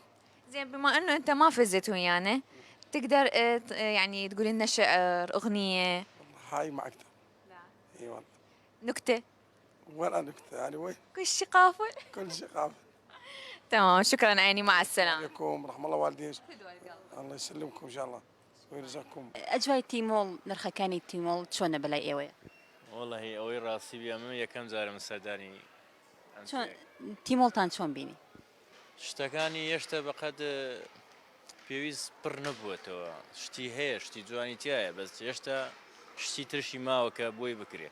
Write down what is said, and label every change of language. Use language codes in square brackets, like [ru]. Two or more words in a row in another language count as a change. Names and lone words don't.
[ar] زين بما انه انت ما فزت ويانا تقدر يعني تقول لنا شعر اغنيه والله هاي ما اقدر. لا اي والله. نكته ولا نكته يعني وين كل شي قافل. كل شيء قابل. تمام شكرا عيني مع السلامة. عليكم رحم الله والديك. الله يسلمكم ان شاء الله ويرزقكم. [ckb] اجواء تیمۆڵ نرخەکانی تیمۆڵ چۆنە بەلای ئێوەیە؟ والله ئەوەی ڕاستی بیا من یەکەم جارە من سەردانی چۆن تیمۆڵتان چۆن بینی؟ شتەکانی هێشتا بەقەد پێویست پڕ نەبووەتەوە شتی هەیە شتی جوانی تایە بەس هێشتا شتی ترشی ماوەکە بۆی بکرێت